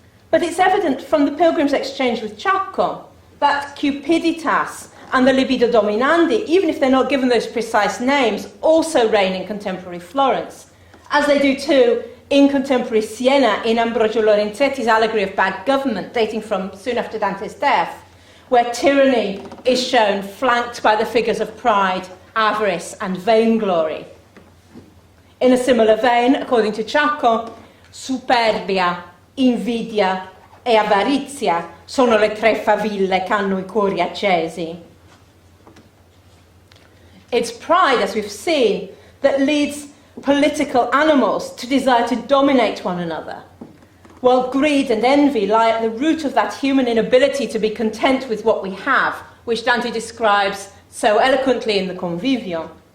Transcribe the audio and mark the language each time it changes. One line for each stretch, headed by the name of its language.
English: But it's evident from the pilgrim's exchange with Ciacco that cupiditas and the libido dominandi, even if they're not given those precise names, also reign in contemporary Florence, as they do too in contemporary Siena in Ambrogio Lorenzetti's allegory of bad government, dating from soon after Dante's death, where tyranny is shown flanked by the figures of pride, avarice and vainglory. In a similar vein, according to Ciacco,
Italian: superbia, invidia e avarizia sono le tre faville che hanno I cuori accesi.
English: It's pride, as we've seen, that leads political animals to desire to dominate one another, while greed and envy lie at the root of that human inability to be content with what we have, which Dante describes so eloquently in the Convivio.